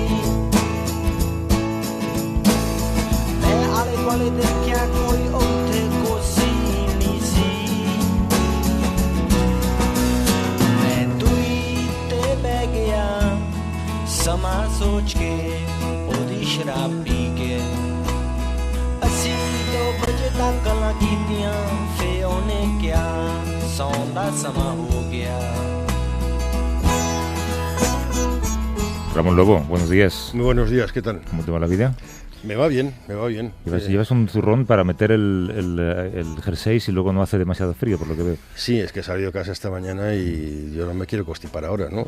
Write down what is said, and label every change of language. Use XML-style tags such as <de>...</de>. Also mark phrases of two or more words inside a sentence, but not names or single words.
<pa>ਮੈਂ ਆਲੇ ਦੁਆਲੇ ਦੇਖਿਆ ਕੋਈ ਉੱਥੇ ਕੋਸੀ ਨਹੀਂ ਸੀ ਮੈਂ ਦੂਰੀ ਤੇ ਬਹਿ ਗਿਆ ਸਮਾਂ ਸੋਚ ਕੇ ਉਹਦੀ ਸ਼ਰਾਬ ਪੀ ਕੇ ਅਸੀਂ 2 ਵਜੇ ਤੱਕ ਗੱਲਾਂ ਕੀਤੀਆਂ ਫੇ ਉਹਨੇ ਕਿਹਾ ਸੌਣ ਦਾ ਸਮਾਂ ਹੋ ਗਿਆ</pa> <es>Ramón Lobo, buenos días. Muy buenos días, ¿qué tal? ¿Cómo te va la vida? Me va bien, me va bien. Llevas un zurrón para meter el jersey si luego no hace demasiado frío, por lo que veo. Sí, es que he salido de casa esta mañana y yo no me quiero constipar ahora, ¿no?</es>